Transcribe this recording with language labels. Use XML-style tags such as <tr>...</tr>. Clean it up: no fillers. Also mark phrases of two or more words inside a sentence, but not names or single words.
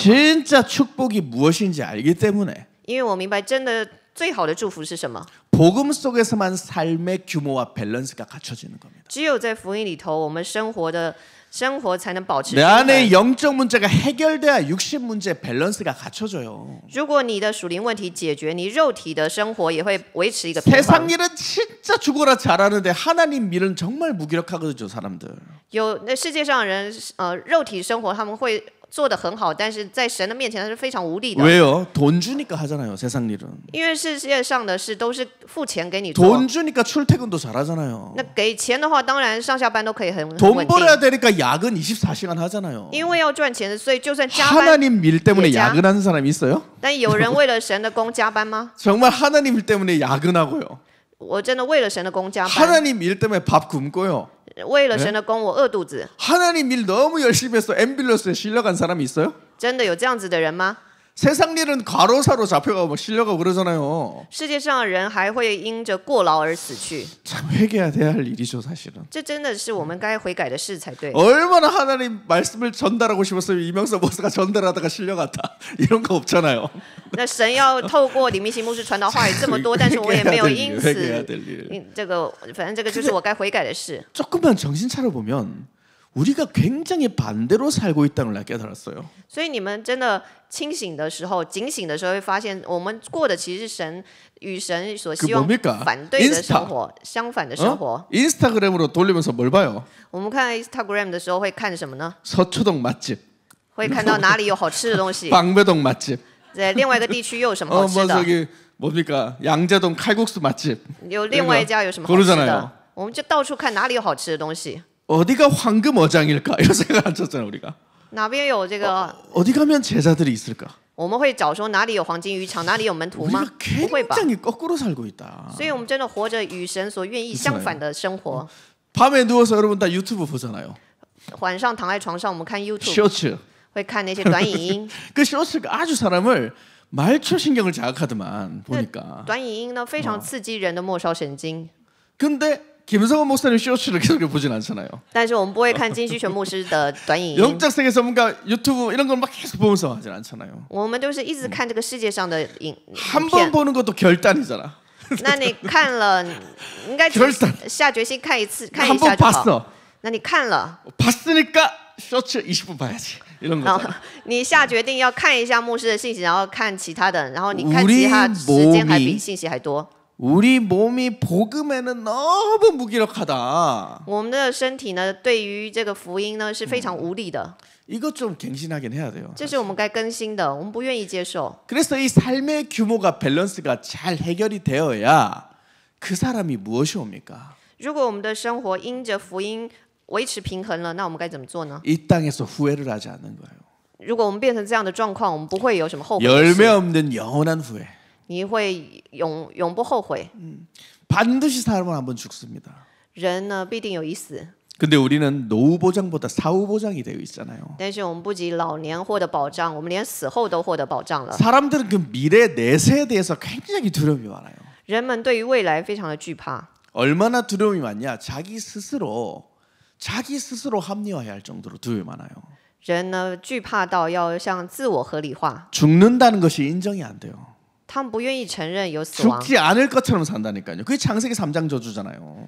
<ko>진짜 축복이 무엇인지 알기 때문에.</ko> <zh>因为我明白真的最好的祝福是什么。</zh> <ko>복음 속에서만 삶의 규모와 밸런스가 갖춰지는 겁니다.</ko> <zh>只有在福音里头，我们生活才能保持</zh> <ko>내</ko> <zh>平</zh> <ko>안에</ko> <zh>衡。</zh> <ko>영적 문제가 해결돼야 육신 문제 밸런스가 갖춰져요.</ko> <zh>如果你的属灵问题解决，你肉体的生活也会维持一个平衡。</zh> <ko>세상 일은 진짜 죽어라 잘하는데 하나님 일은 정말 무기력하거든요, 사람들.</ko> <zh>有那世界上的人，肉体生活他们会做得很好，但是在神的面前他是非常无力的。</zh> <ko>왜요? 돈 주니까 하잖아요, 세상 일은.</ko> <zh>因为世界上的事都是付钱给你做，</zh> <ko>돈 주니까 출퇴근도 잘하잖아요.</ko> <zh>那给钱的话，当然上下班都可以很</zh> <ko>돈</ko> <zh>稳定。</zh> <ko>벌어야 되니까 야근 24시간 하잖아요.</ko> <zh>因为要赚钱，所以就算加班，</zh> <ko>하나님 일 때문에 예자. 야근하는 사람 있어요?</ko> <zh>但有人为了神的工加班吗？</zh> <ko>정말 하나님 일 때문에 야근하고요.</ko> <zh>我真的为了神的工加班，</zh> <ko>하나님 일 때문에 밥 굶고요.</ko> <zh>为了神的工我饿肚子，</zh> <ko>하나님 일 너무 열심히 해서 앰뷸런스에 실려간 사람이 있어요?</ko> <zh>真的有这样子的人吗？</zh> <ko>세상 일은 과로사로 잡혀가고 뭐 실려가고 그러잖아요.</ko> <zh>世界上的人还会因着过劳而死去，</zh> <ko>참 회개해야 할 일이죠, 사실은.</ko> <zh>这真的是我们该悔改的事才对。</zh> <ko>얼마나 하나님 말씀을 전달하고 싶었어요. 이명서 목사가 전달하다가 실려갔다. 이런 거 없잖아요.</ko> <zh>那神要透过李明行牧师传导话语这么多，但是我也没有因</zh> <ko>회개해야</ko> <zh>此</zh> <ko>될 일.</ko> <zh>这个，反正这个就是我该悔改的事。</zh> <ko>조금만 정신 차려 보면 우리가 굉장히 반대로 살고 있다는 걸 깨달았어요.</ko> <zh>所以你们真的清醒的时候、警醒的时候，会发现我们过的其实是神与神所希望</zh> <ko>뭡니까?</ko> <zh>反对的生活，相反的生活。</zh> <ko>인스타그램으로 돌리면서 뭘 봐요?</ko> <zh>我们看 Instagram 的时候会看什么呢？</zh> <ko>서초동 맛집,</ko> <zh>会看到哪里有好吃的东西，</zh> <ko>방배동 맛집,</ko> <zh>在另外一个地区又有什么好吃</zh> <ko>뭐</ko> <zh>的，</zh> <ko>저기 뭡니까? 양재동 칼국수 맛집.</ko> <zh>有另外一家有什么好吃</zh> <ko>고르잖아요</ko> <zh>的，我们就到处看哪里有好吃的东西，</zh> <ko>어디가 황금 어장일까? 이런 생각 안 쳤잖아요, 우리가.</ko> <zh>哪边有这个，</zh> <ko>어디 가면 제자들이 있을까?</ko> <zh>我们会找说哪里有黄金渔场，哪里有门徒吗？</zh> <ko>우리가</ko> <zh>不会吧？</zh> <ko>굉장히 거꾸로 살고 있다.</ko> <zh>所以我们真的活着与神所愿意相反的生活。</zh> <ko>밤에 누워서 여러분 다 유튜브 보잖아요.</ko> <zh>晚上躺在床上，我们看 YouTube，</zh> <ko>쇼츠.</ko> <zh>会看那些短影音。</zh> <ko>그 쇼츠가 아주 사람을 말초 신경을 자극하더만 보니까.</ko> <zh>短影音呢，非常刺激人的末梢神经。</zh> <ko>근데 김성원 목사님 쇼츠를 계속 보진 않잖아요.</ko> <zh>但是我们不会看金希全牧师的短影音，</zh> <ko>영적 세계 전문가 유튜브 이런 걸 막 계속 보면서 하진 않잖아요.</ko> <zh>我们都是一直看这个世界上的影</zh> <ko>한</ko> <zh>片</zh> <ko>번 。 보는 것도 결단이잖아.</ko> <zh>那你看了，应该只</zh> <ko>결단</ko> <zh>下决心看一次，看</zh> <ko>한</ko> <zh>一下</zh> <ko>번</ko> <zh>就好。</zh> <ko>봤어.</ko> <zh>那你看了，</zh> <ko>봤으니까 쇼츠 20분 봐야지. 이런</ko> <zh>然后</zh> <ko>거잖아.</ko> <zh>你下决定要看一下牧师的信息，然后看其他的，然后你看</zh> <ko>우리</ko> <zh>其他时间还</zh> <ko>몸이</ko> <zh>比信息还多。</zh> <ko>우리 몸이 복음에는 너무 무기력하다.</ko> <zh>我们的身体呢，对于这个福音呢是非常无力的，</zh> <ko>이것 좀 갱신하긴 해야 돼요.</ko> <zh>这是我们该更新的，我们不愿意接受。</zh> <ko>그래서 이 삶의 규모가 밸런스가 잘 해결이 되어야 그 사람이 무엇이 옵니까?</ko> <zh>如果我们的生活因着福音维持平衡了，那我们该怎么做呢？</zh> <ko>이 땅에서 후회를 하지 않는 거예요.</ko> <zh>如果我们变成这样的状况，我们不会有什么后悔的</zh> <ko>열매</ko> <zh>事，</zh> <ko>없는 영원한 후회.</ko> <zh>你会永不后悔。</zh> <ko>반드시 사람은 한번 죽습니다.</ko> <zh>人呢必定有一死，</zh> <ko>근데 우리는 노후 보장보다 사후 보장이 되어 있잖아요.</ko> <zh>但是我们不及老年获得保障，我们连死后都获得保障了。</zh> <ko>사람들은 그 미래 내세에 대해서 굉장히 두려움이 많아요.</ko> <zh>人们对于未来非常的惧怕，</zh> <ko>얼마나 두려움이 많냐? 자기 스스로 합리화해야 할 정도로 두려움이 많아요.</ko> <zh>人呢惧怕到要向自我合理化，</zh> <ko>죽는다는 것이 인정이 안 돼요.</ko> <zh>他们不愿意承认有死亡。</zh> <ko>죽지 않을 것처럼 산다니까요. 그게 창세기 3장 저주잖아요.</ko>